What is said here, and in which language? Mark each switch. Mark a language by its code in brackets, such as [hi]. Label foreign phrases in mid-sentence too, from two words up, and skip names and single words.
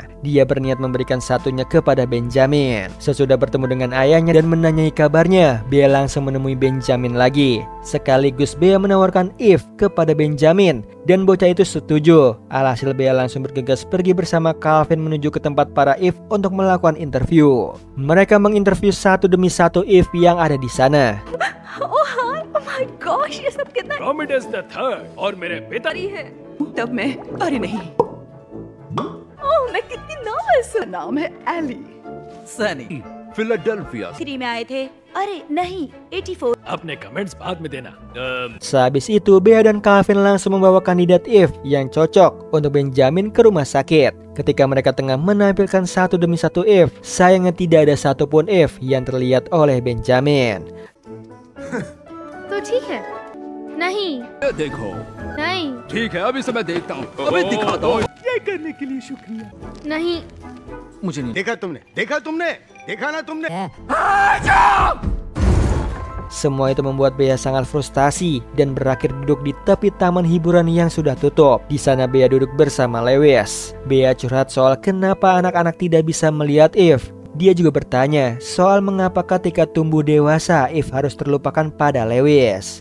[id] Dia berniat memberikan satunya kepada Benjamin. Sesudah bertemu dengan ayahnya dan menanyai kabarnya, Bea langsung menemui Benjamin lagi. Sekaligus Bea menawarkan Eve kepada Benjamin dan bocah itu setuju. Alhasil Bea langsung bergegas pergi bersama Calvin menuju ke tempat para Eve untuk melakukan interview. Mereka menginterview satu demi satu Eve yang ada di sana. [en] Oh hi, oh my gosh, [hi] ये सब कितना Commodus the Third और मेरे पिता बड़ी है। तब मैं अरे नहीं, ओह मैं कितनी नर्वस हूँ। नाम है एली। सनी फिलाडेल्फिया 3 में आए थे। अरे नहीं, 84। अपने कमेंट्स बाद में देना। [id] Sehabis itu Bea dan Calvin langsung membawa kandidat Eve yang cocok untuk Benjamin ke rumah sakit. Ketika mereka tengah menampilkan satu demi satu Eve, sayangnya tidak ada satupun Eve yang terlihat oleh Benjamin. [hi] तो ठीक है। नहीं ये देखो नहीं ठीक है अभी से मैं देखता हूँ अभी दिखाता हूँ नहीं। मुझे नहीं देखा तुमने देखा ना तुमने [id] Semua itu membuat Bea sangat frustasi dan berakhir duduk di tepi taman hiburan yang sudah tutup. Di sana Bea duduk bersama Lewis. Bea curhat soal kenapa anak-anak tidak bisa melihat Eve. Dia juga bertanya soal mengapa ketika tumbuh dewasa Eve harus terlupakan pada Lewis.